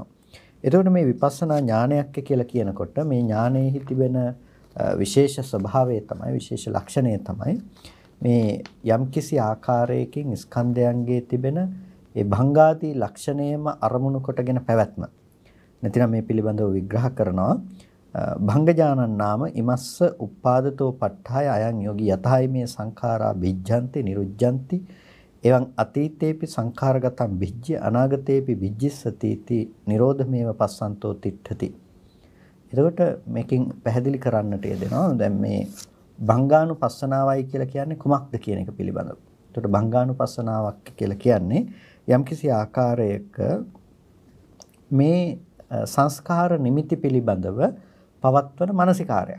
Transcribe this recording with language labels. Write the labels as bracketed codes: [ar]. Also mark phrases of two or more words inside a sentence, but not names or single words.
[si] එතකොට මේ විපස්සනා ඥානයක් කියලා කියනකොට මේ ඥානයේ තිබෙන විශේෂ ස්වභාවය තමයි, විශේෂ ලක්ෂණය තමයි මේ යම්කිසි ආකාරයකින් ස්කන්ධයන්ගේ තිබෙන ඒ භංගාදී ලක්ෂණයම අරමුණු කොටගෙන පැවැත්ම. නැතිනම් මේ පිළිබඳව විග්‍රහ කරනවා [pi] භංගජානන් නාම ඉමස්ස උප්පාදතෝ ප ဋ ාය අයං යෝගී යතයි මේ සංඛාරා බිජ්ජන්ති නිරුජ්ජන්ති එවං අතීතේපි සංඛාරගතං බිජ්ජ අනාගතේපි බිජ්ජස්සති इति නිරෝධමේව පස්සන්තෝ තිට්ඨති. [si] එතකොට මේකෙන් පැහැදිලි කරන්නට යෙදෙනවා දැන් මේ භංගානුපස්සනාවයි කියලා කියන්නේ කුමක්ද කියන එක පිළිබඳව. එතකොට භංගානුපස්සනාවක් කියලා කියන්නේ යම්කිසි ආකාරයක මේ සංස්කාර නිමිති පිළිබඳව පවත්වන මානසිකාරයක්.